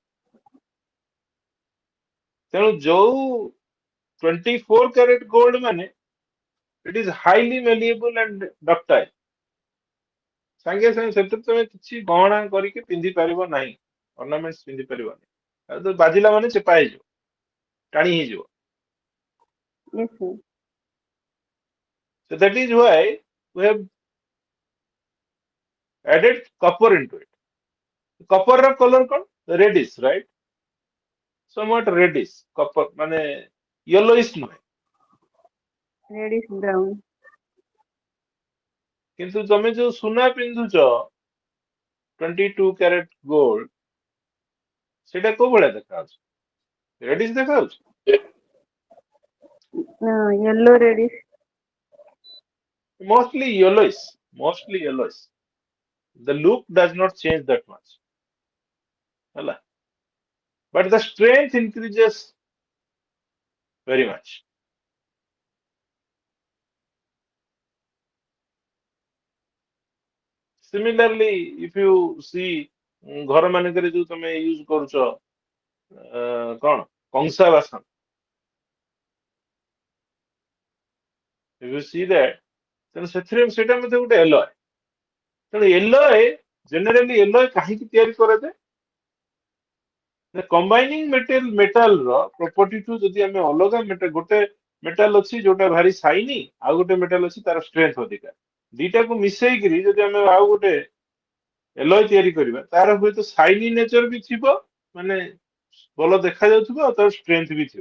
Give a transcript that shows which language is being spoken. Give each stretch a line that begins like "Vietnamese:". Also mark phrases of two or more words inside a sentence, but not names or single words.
Odia: ତେଣୁ ଯୋଉ
English: 24 carat gold ମାନେ it is highly malleable and ductile.
Odia: ସାଙ୍ଗେ ସାଙ୍ଗେ ସେଥିରେ ତମେ କିଛି ଗହଣା କରିକି ପିନ୍ଧି ପାରିବ ନାହିଁ, ଅର୍ଣ୍ଣାମେଣ୍ଟସ ପିନ୍ଧି ପାରିବନି। ଆଉ ତ ବାଜିଲା ମାନେ ଚେପା ହେଇଯିବ, ଟାଣି ହେଇଯିବ।
English: Yes, sir. So that is why we have added copper into it. Copper ର color କଣ? Reddish, right? Somewhat reddish.
Odia: Copper ମାନେ yellowish ନୁହେଁ।
English: Reddish brown.
Odia: କିନ୍ତୁ ତମେ ଯୋଉ ସୁନା ପିନ୍ଧୁଛ 22
English: carat gold,
Odia: ସେଟା କୋଉ ଭଳିଆ ଦେଖାଯାଉଛି? ରେଡିଶ ଦେଖାଯାଉଛି?
English: Yellow reddish. Mostly yellowish. Mostly yellowish. The look does not change that much.
Odia: ହେଲା?
English: But the strength increases very much. Similarly, if you see
Odia: ଘର ମାନଙ୍କରେ ଯୋଉ ତମେ ୟୁଜ କରୁଛ କଣ କଂସା ବାସନ,
English: if you see that,
Odia: ତେଣୁ ସେଥିରେ ସେଇଟା ମଧ୍ୟ ଗୋଟେ alloy। ତେଣୁ
English: alloy generally alloy
Odia: କାହିଁକି ତିଆରି କରାଯାଏ?
English: combining metal
Odia: ର ପ୍ରପର୍ଟି ଠୁ ଯଦି ଆମେ ଅଲଗା ଗୋଟେ ମେଟାଲ ଅଛି ଯୋଉଟା ଭାରି ସାଇନି, ଆଉ ଗୋଟେ ମେଟାଲ ଅଛି ତାର ଷ୍ଟ୍ରେନ୍ଥ ଅଧିକା, ଦିଟାକୁ ମିଶେଇକିରି ଯଦି ଆମେ ଆଉ ଗୋଟେ alloy ତିଆରି କରିବା, ତାର ହୁଏତ
English: shiny nature
Odia: ବି ଥିବ, ମାନେ ଭଲ ଦେଖାଯାଉଥିବ, ଆଉ ତାର ଷ୍ଟ୍ରେନ୍ଥ ବି ଥିବ।